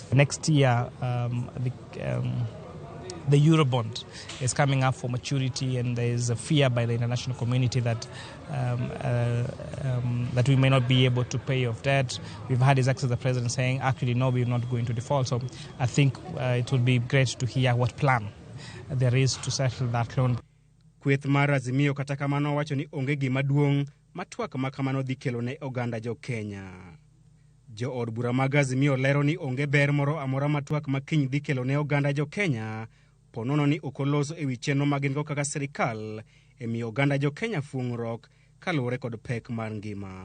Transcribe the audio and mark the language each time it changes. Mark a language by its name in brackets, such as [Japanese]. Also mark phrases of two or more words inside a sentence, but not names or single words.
[English] Next year, the Eurobond is coming up for maturity, and there is a fear by the international community that that we may not be able to pay off debt. We've had His Excellency the President saying, actually, no, we're not going to default. So I think it would be great to hear what plan there is to settle that loan. [Luo (Kenya and Tanzania)] Kweth mar Azimio kata kamano wacho ni onge gima duong' matwak ma kamano dhi kelo ne oganda jo Kenya. Jo od bura mag Azimio lero ni onge ber moro amora matwak makiny dhi kelo ne oganda jo Kenya, ponono ni okoloso e wi chenro magin go kaka sirikal e miyo oganda jo Kenya fuong'ruok kaluwore kod pek mar ngima.